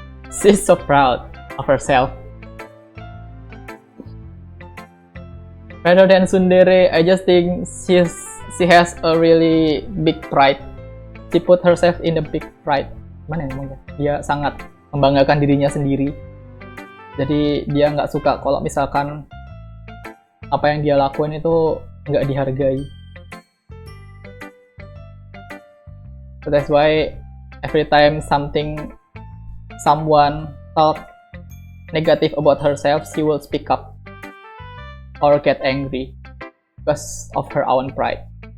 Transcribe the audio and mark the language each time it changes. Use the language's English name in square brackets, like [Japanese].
[English] She's so proud of herself. Rather than tsundere, I just think she has a really big pride. She put herself in a big pride. [Indonesian] Mana ngomongnya? Dia sangat membanggakan dirinya sendiri. Jadi dia nggak suka kalau misalkan apa yang dia lakuin itu nggak dihargai. [English] So that's why every time someone talk negative about herself, she will speak up or get angry because of her own pride.